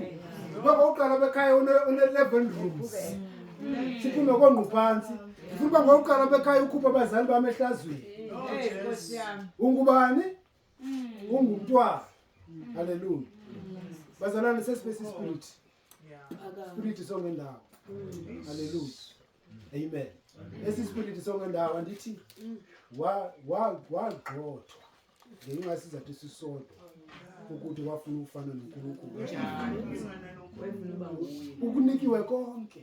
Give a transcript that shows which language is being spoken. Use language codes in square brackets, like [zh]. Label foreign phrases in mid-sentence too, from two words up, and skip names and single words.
[xh] Ndibe ngokuqala bekhaya une-11 rooms. Siphume kongqu phantsi. Ndifuna uba ngokuqala bekhaya ukhupha abazali bam ehlazweni. Ungubani? Ungumntwana. Hallelujah. Bazalwane sesibe spirit. Spirit sonke ndawo. Hallelujah. Amen. Esi spirit sonke ndawo andithi wagxothwa ngenxa yesizathu esisodwa ukuthi wafuna ukufana noNkulunkulu. Ukunikiwe konke.